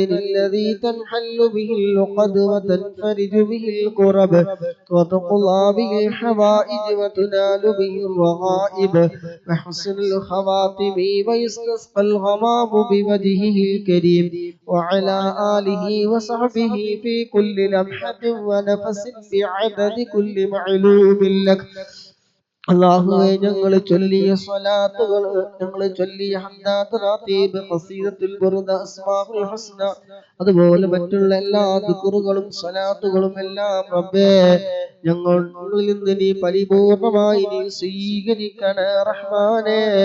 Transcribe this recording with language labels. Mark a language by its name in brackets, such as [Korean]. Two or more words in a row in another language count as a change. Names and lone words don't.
[Arabic] الذي تنحل به العقد وتنفرج به الكرب وتقضى به الحوائج وتنال به الرغائب وحسن الخواتم ويستسقى الغمام بوجهه الكريم وعلى آله وصحبه في كل لمحة ونفس بعدد كل معلوم لك. [Malayalam] അല്ലാഹുവേ, ഞങ്ങൾ ചൊല്ലിയ സ്വലാത്തുകൾ, ഞങ്ങൾ ചൊല്ലിയ ഹംദാത്ത്, റാത്തീബ്, ഖസീദത്തുൽ ബുർദ, അസ്മാഉൽ ഹുസ്ന, അതുപോലെ മറ്റുള്ള എല്ലാ ദിക്റുകളും സ്വലാത്തുകളും എല്ലാം റബ്ബേ ഞങ്ങളിൽ നിന്ന് നീ പരിപൂർണമായി നീ സ്വീകരിക്കണേ റഹ്മാനേ.